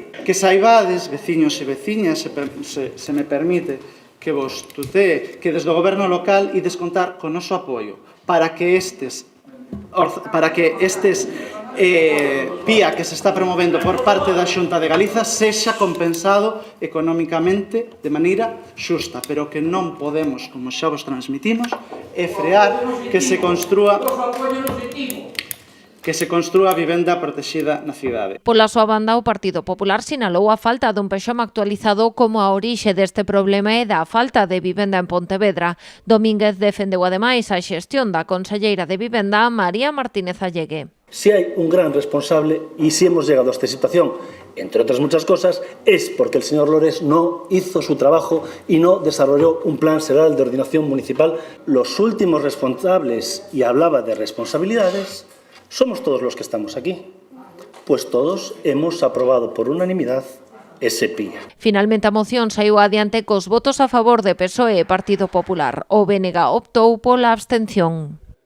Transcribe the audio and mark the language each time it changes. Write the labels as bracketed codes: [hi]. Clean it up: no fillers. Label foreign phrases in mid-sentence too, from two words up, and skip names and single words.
[gl] Que saibades, veciños e veciñas, se me permite, que vos tutee, que desde o Goberno local ides contar con noso apoio para que estes PIA que se está promovendo por parte da Xunta de Galiza sexa compensado económicamente de maneira xusta, pero que non podemos, como xa vos transmitimos, é frear que se construa a vivenda protexida na cidade. Pola súa banda, o Partido Popular sinalou a falta dun PEXOM actualizado como a orixe deste problema e da falta de vivenda en Pontevedra. Domínguez defendeu ademais a xestión da conselleira de Vivenda, María Martínez Allegue. [es] Si hay un gran responsable y si hemos llegado a esta situación, entre otras muchas cosas, es porque el señor Lores no hizo su trabajo y no desarrolló un plan general de ordenación municipal. Los últimos responsables, y hablaba de responsabilidades, somos todos los que estamos aquí, pues todos hemos aprobado por unanimidad ese PIA. [gl] Finalmente a moción saiu adiante cos votos a favor de PSOE e Partido Popular. O BNG optou pola abstención.